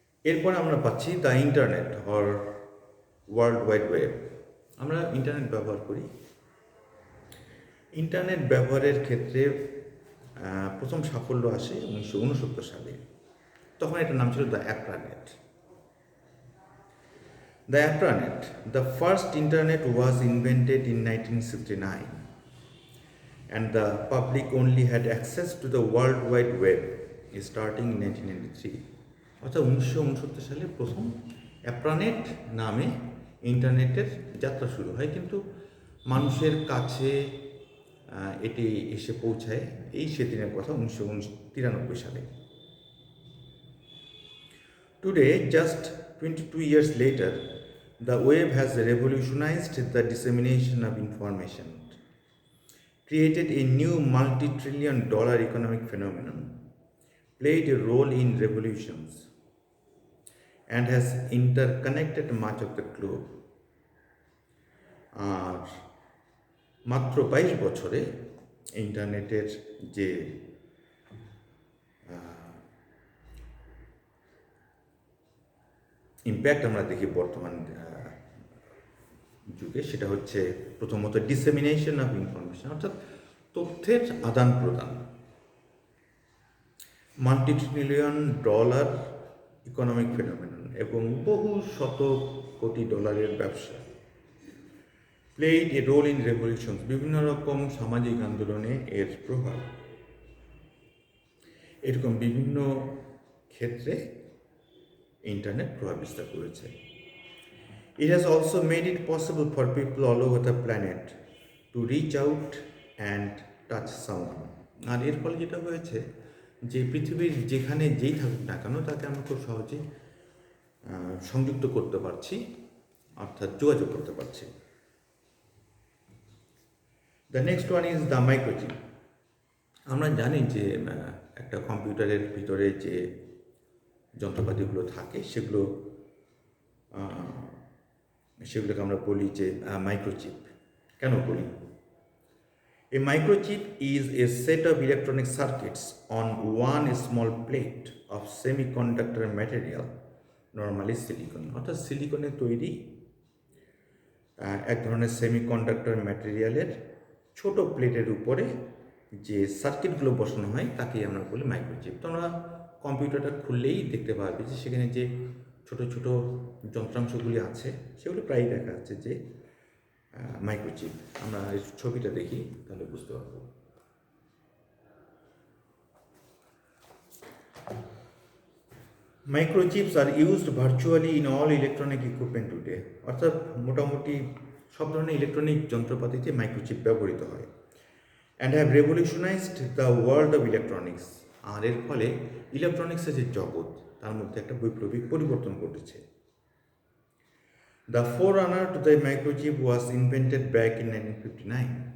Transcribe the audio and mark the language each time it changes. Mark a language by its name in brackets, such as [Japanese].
[Bangla] এরপর আমরা পাচ্ছি [English] The internet or world wide web. [Bangla] আমরা ইন্টারনেট ব্যবহার করি। ইন্টারনেট ব্যবহারের ক্ষেত্রে প্রথম সাফল্য আসে 1969 সালে। তখন এটার নাম ছিল the অ্যাপ্রানেট। [English] The ARPANET, the first internet was invented in 1969 and the public only had access to the World Wide Web starting in 1993. [Bangla] অর্থাৎ 1969 সালে প্রথম অ্যাপ্রানেট নামে ইন্টারনেটের যাত্রা শুরু হয়, কিন্তু মানুষের কাছে এটি এসে পৌঁছায় এই সেদিনের কথা 1993 সালে। [English] Today, just 22 years later, the web has revolutionized the dissemination of information, created a new multi-trillion dollar economic phenomenon, played a role in revolutions, and has interconnected much of the globe. [Bangla] আর মাত্র 22 বছরে ইন্টারনেটের যে impact আমরা দেখি বর্তমান যুগে, সেটা হচ্ছে প্রথমত [English] dissemination of information, [Bangla] অর্থাৎ তথ্যের আদান প্রদান, [English] multi-trillion dollar economic phenomenon [Bangla] এবং বহু শত কোটি ডলারের ব্যবসা, [English] played a role in revolution, [Bangla] বিভিন্ন রকম সামাজিক আন্দোলনে এর প্রভাব, এরকম বিভিন্ন ক্ষেত্রে ইন্টারনেট প্রভাব বিস্তার করেছে। [English] It has also made it possible for people all over the planet to reach out and touch someone. [Bangla] আর এর ফলে যেটা হয়েছে যে পৃথিবীর যেখানে যেই থাকুক না কেন তাকে আমরা খুব সহজেই সংযুক্ত করতে পারছি, অর্থাৎ যোগাযোগ করতে পারছি। [English] The next one is the microchip. [Bangla] আমরা জানি যে একটা কম্পিউটারের ভিতরে যে যন্ত্রপাতিগুলো থাকে সেগুলোকে আমরা বলি যে মাইক্রোচিপ। কেন বলি? [English] A microchip is a set of electronic circuits on one small plate of semiconductor material, normally silicon. [Bangla] অর্থাৎ সিলিকনের তৈরি এক ধরনের সেমিকন্ডাক্টর ম্যাটেরিয়ালের ছোট প্লেটের উপরে যে সার্কিটগুলো বসানো হয় তাকেই আমরা বলি মাইক্রোচিপ। তো আমরা কম্পিউটারটা খুললেই দেখতে পারবে যে সেখানে যে ছোট ছোট যন্ত্রাংশগুলি আছে সেগুলো প্রায়ই দেখা যাচ্ছে যে মাইক্রোচিপ। আমরা এই ছবিটা দেখি তাহলে বুঝতে পারবো। [English] Microchips are used virtually in all electronic equipment today. [Bangla] অর্থাৎ মোটামুটি সব ধরনের ইলেকট্রনিক যন্ত্রপাতিতে মাইক্রোচিপ ব্যবহৃত হয়। [English] And have revolutionized the world of electronics. [Bangla] আর এর ফলে ইলেকট্রনিক্সের যে জগৎ তার মধ্যে একটা বৈপ্লবিক পরিবর্তন ঘটেছে। [English] The forerunner to the microchip was invented back in 1959.